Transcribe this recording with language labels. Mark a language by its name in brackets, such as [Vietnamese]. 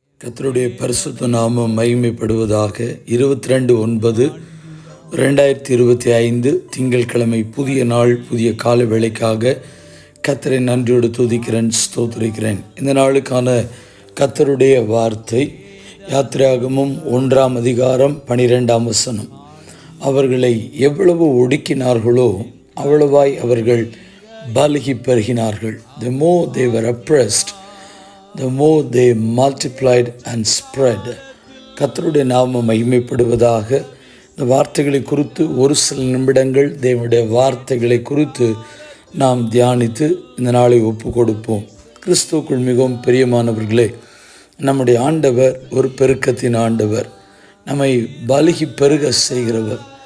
[Tamil] கர்த்தருடைய பரிசுத்த நாமம் மகிமைப்படுவதாக. 22/9/2025 திங்கட்கிழமை, புதிய நாள், புதிய கால வேளைக்காக கர்த்தரை நன்றியோடு துதிக்கிறேன், ஸ்தோத்திரிக்கிறேன். இந்த நாளுக்கான கர்த்தருடைய வார்த்தை யாத்திராகமம் 1ஆம் அதிகாரம் 12ஆம் வசனம். அவர்களை எவ்வளவு ஒடுக்கினார்களோ அவ்வளவாய் அவர்கள் பலுகி பெருகினார்கள். [English] The more they were oppressed, the more they multiplied and spread. [Tamil] கர்த்தருடைய நாமம் மகிமைப்படுவதாக. இந்த வார்த்தைகளை குறித்து ஒரு சில நிமிடங்கள் தேவனுடைய வார்த்தைகளை குறித்து நாம் தியானித்து இந்த நாளை ஒப்பு கொடுப்போம். கிறிஸ்துவுக்குள் மிகவும் பிரியமானவர்களே, நம்முடைய ஆண்டவர் ஒரு பெருக்கத்தின் ஆண்டவர், நம்மை பலுகி பெருக செய்கிறவர்.